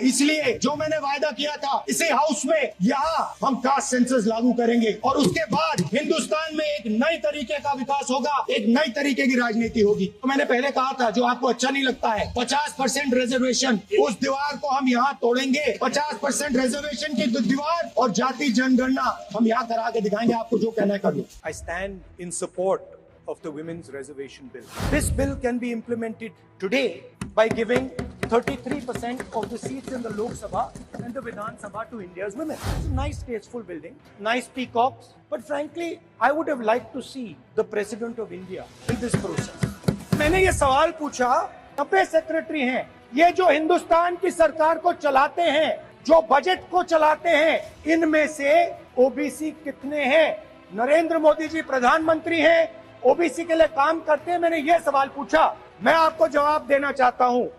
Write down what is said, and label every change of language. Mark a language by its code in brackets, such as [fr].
[hi] इसलिए जो मैंने वायदा किया था, इसी हाउस में यहाँ हम कास्ट सेंसस लागू करेंगे और उसके बाद हिंदुस्तान में एक नई तरीके का विकास होगा, एक नई तरीके की राजनीति होगी। तो मैंने पहले कहा था, जो आपको अच्छा नहीं लगता है, 50% रिजर्वेशन, उस दीवार को हम यहाँ तोड़ेंगे। 50% रिजर्वेशन की दीवार और जाति जनगणना हम यहाँ करा के दिखाएंगे। आपको जो कहना है कर लो। [en] I stand in support of the women's reservation bill. This bill can be implemented today by giving 33% of the seats in the Lok Sabha and the Vidhan Sabha to India's women. It's a nice, tasteful building, nice peacocks, but frankly, I would have liked to see the President of India in this process. [hi] मैंने ये सवाल पूछा, 90 secretary हैं, ये जो हिंदुस्तान की सरकार को चलाते हैं, जो बजट को चलाते हैं, इनमें से ओबीसी कितने हैं? नरेंद्र मोदी जी प्रधानमंत्री हैं, ओबीसी के लिए काम करते हैं। मैंने ये सवाल पूछा, मैं आपको जवाब देना चाहता हूं।